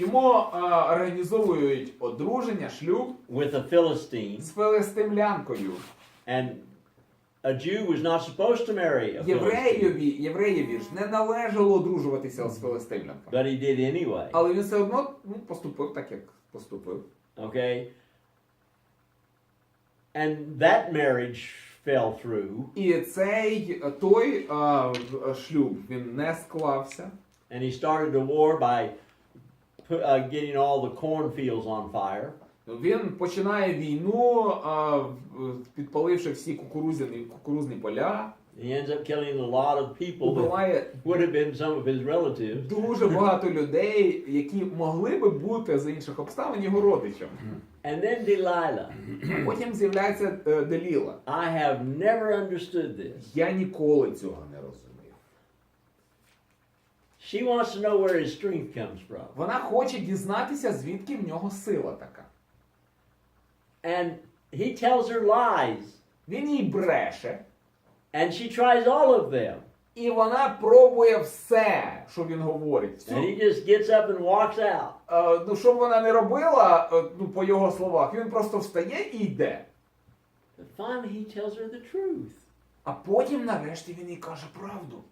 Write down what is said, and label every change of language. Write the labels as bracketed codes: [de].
[uk] йому організовують одруження, шлюб [en] with a Philistine, [uk] з филистимлянкою. [en] and a Jew was not supposed to marry a Philistine, [uk] Євреєві ж не належало одружуватися з филистимлянкою. [en] but he did anyway. [uk] Але він все одно поступив так, як поступив. [en] Okay? And that marriage fell through, [uk] І той шлюб, він не склався. [en] and he started a war by getting all the cornfields on fire. [uk] Він починає війну, підпаливши всі кукурузні поля. [en] He ends up killing a lot of people that [uk] Убиває [en] would have been some of his relatives. [uk] дуже багато людей, які могли би бути за інших обставин його родичами. [en] And then Delilah. [uk] Потім з'являється Деліла. [en] I have never understood this. [uk] Я ніколи цього не розумів. [en] She wants to know where his strength comes from. [uk] Вона хоче дізнатися, звідки в нього сила така. [en] And he tells her lies. [uk] Він їй бреше, [en] And she tries all of them. [uk] і вона пробує все, що він говорить. [en] And he just gets up and walks out. [uk] Що б вона не робила, по його словах, він просто встає і йде. [en] But finally he tells her the truth. [uk] А потім нарешті він їй каже правду.